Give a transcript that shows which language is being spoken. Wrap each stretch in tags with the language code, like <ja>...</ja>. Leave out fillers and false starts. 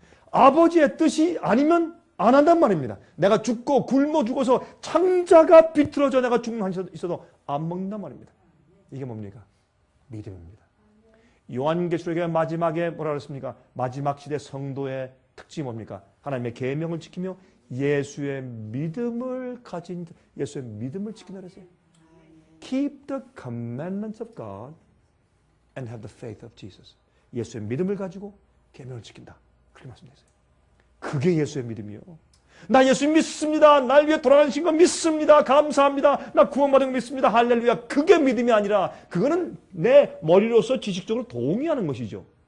<ko>아버지의 뜻이 아니면 안 한단 말입니다. 내가 죽고 굶어 죽어서 창자가 비틀어져 내가 죽는 한이 있어도 안 먹는단 말입니다. 이게 뭡니까? 믿음입니다. 요한계시록의 마지막에 뭐라 그랬습니까? 마지막 시대 성도의 특징이 뭡니까? 하나님의 계명을 지키며 예수의 믿음을 가진 예수의 믿음을 지킨다 그랬어요.</ko> <en>Keep the commandments of God and have the faith of Jesus.</en> <ko>예수의 믿음을 가지고 계명을 지킨다. 그렇게 말씀드렸어요. 그게 예수의 믿음이요. 나 예수 믿습니다. 날 위해 돌아가신 거 믿습니다. 감사합니다. 나 구원받은 거 믿습니다. 할렐루야. 그게 믿음이 아니라 그거는 내 머리로서 지식적으로 동의하는 것이죠.</ko>